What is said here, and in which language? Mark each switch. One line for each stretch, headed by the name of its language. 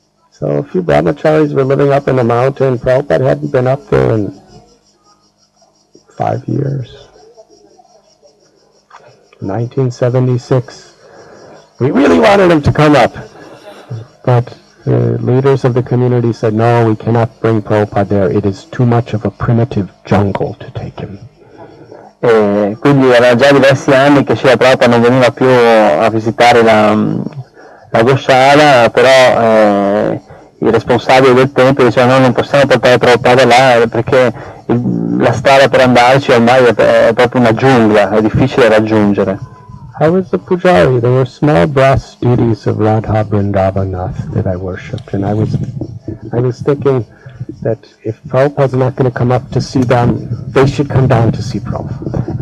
English: So a few brahmacharis were living up in the mountain. Prabhupada hadn't been up there in 5 years. 1976. We really wanted him to come up, but the leaders of the community said, no, we cannot bring Prabhupada there. It is too much of a primitive jungle to take him.
Italian: Quindi era già diversi anni che Srila Prabhupada non veniva più a visitare la Gosciara, però i responsabili del tempio dicevano no, non possiamo portare Prabhupada là perché la strada per andarci ormai è proprio una giungla, è difficile raggiungere.
English: I was the pujari. There were small brass deities of Radha Vrindavanath that I worshipped, and I was thinking that if Prabhupada's not going to come up to see them, they should come down to see Prabhupada.